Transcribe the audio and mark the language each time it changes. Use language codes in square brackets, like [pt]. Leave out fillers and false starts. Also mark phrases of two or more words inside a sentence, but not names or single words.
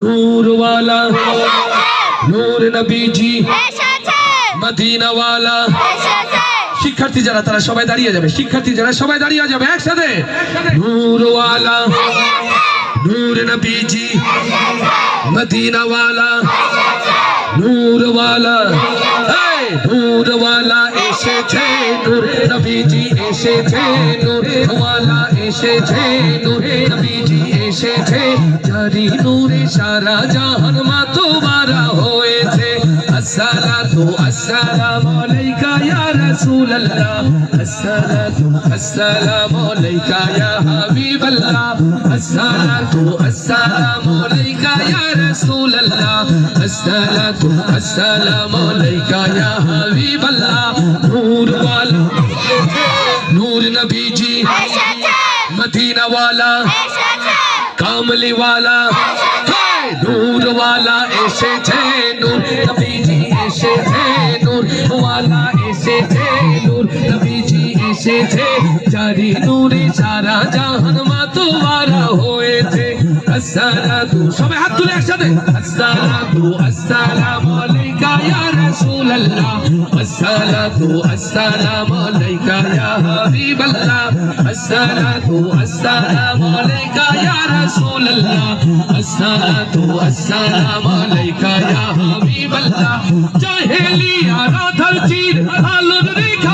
[ur] نور والا نور نبی جی مدینہ والا [bn] শিক্ষার্থী যারা তারা সবাই দাঁড়িয়ে যাবে শিক্ষার্থী যারা সবাই দাঁড়িয়ে যাবে একসাথে [ur] نور والا نور نبی جی مدینہ والا نور والا نور والا এসেছে [bn] নূর নবীজি এসেছে [ur] نور والا [bn] এসেছে নূর নবীজি এসেছে জারি নূরে সারা জাহান মাতোয়ারা হয়েছে [ar] الصلاة السلام عليك يا رسول الله الصلاة السلام عليك يا حبيب الله الصلاة السلام عليك يا رسول الله الصلاة السلام عليك يا حبيب الله [ur] نور والا نور نبی جی مدینہ والا کملی والا نور والا এসেছে نور نبی جی এসেছে نور والا [bn] এসেছে [ur] نور نبی جی [bn] এসেছে জারি নূরে সারা জাহান মাতোয়ারা [ar] হয়েছে আসসালাতু [bn] সবাই হাত তুলে একসাথে [ar] الصلاة السلام عليك يا رسول الله الصلاة السلام عليك يا حبيب الله الصلاة السلام عليك يا رسول الله الصلاة السلام عليك يا حبيب الله [bn] জাহেলিয়া রাধার চির আলোর